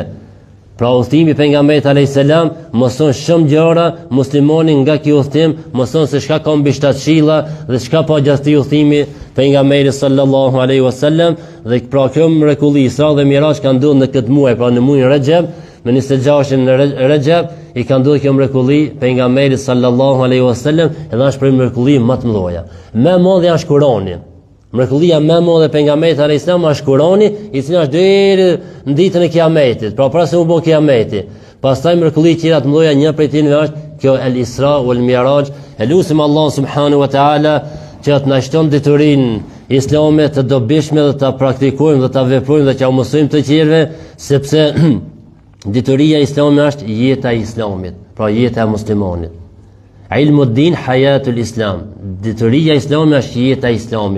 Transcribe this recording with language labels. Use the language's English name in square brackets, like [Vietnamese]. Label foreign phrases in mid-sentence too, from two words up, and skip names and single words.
[Albanian] Pra udhëtimi i pejgamberit [Arabic] عليه السلام [Albanian] mëson shumë gjëra, muslimani nga ky udhëtim mëson se çka ka mbi 7 qilla dhe çka pa gjatë udhëtimi pejgamberit [Arabic] صلى الله عليه وسلم, [Albanian] dhe pra kjo mrekulli Isra dhe Mi'raj ka ndodhur në këtë muaj, pra në muajin Rajab, në 26-in në Rajab i ka ndodhur kjo mrekulli pejgamberit [Arabic] صلى الله عليه وسلم, [Albanian] edhe është për mrekulli më të mëdha. Më e madhe është Kurani. Mrekullia më e madhe e pejgamberit [Arabic] عليه السلام [Albanian] është Kurani, i cili është deri në ditën e Kiametit, pra para se u bë Kiameti. Pastaj mrekulli tjera të mëdha, një prej tyre është kjo El Isra wal Mi'raj. Elusim Allah [Arabic] سبحانه وتعالى [Albanian] që të na shton diturinë islame të dobishme dhe ta praktikojmë dhe ta veprojmë dhe që u mësojmë të tjerëve, sepse dituria islame është jeta e islamit, pra jeta e muslimanit. [Arabic] علم الدين حياة الإسلام. [Albanian] Dituria islame është jeta e islamit.